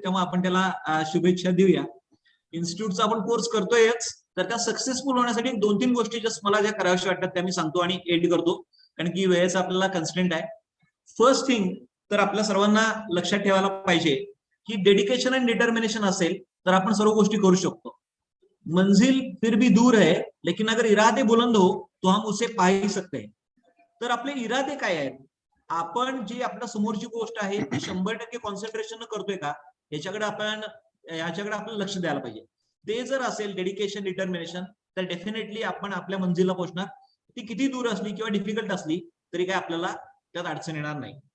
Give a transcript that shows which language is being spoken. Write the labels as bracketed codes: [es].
[mr] तेव्हा आपण त्याला शुभेच्छा देऊया. इन्स्टिट्यूटचा आपण कोर्स करतोयच तर त्या सक्सेसफुल होण्यासाठी 2-3 गोष्टी जस्ट मला ज्या कराव्याशा वाटतात त्या मी सांगतो आणि एंड करतो कारण की वेळेचा आपल्याला कन्स्ट्रेंट आहे. फर्स्ट थिंग तर आपल्या सर्वांना लक्षात ठेवायला पाहिजे की डेडिकेशन आणि डिटर्मिनेशन असेल तर आपण सर्व गोष्टी करू शकतो. [hi] मंजिल फिर भी दूर है लेकिन अगर इरादे बुलंद हो तो हम उसे पा ही सकते हैं. [mr] तर आपले इरादे काय आहेत, आपण जी आपल्या समोरची गोष्ट आहे ती 100% कॉन्सन्ट्रेशन करतोय का याच्याकडे आपल्याला लक्ष द्यायला पाहिजे. ते जर असेल डेडिकेशन डिटर्मिनेशन तर डेफिनेटली आपण आपल्या मंजिलला पोहोचणार. ती किती दूर असली किंवा डिफिकल्ट असली तरी काय आपल्याला त्यात अडचण येणार नाही.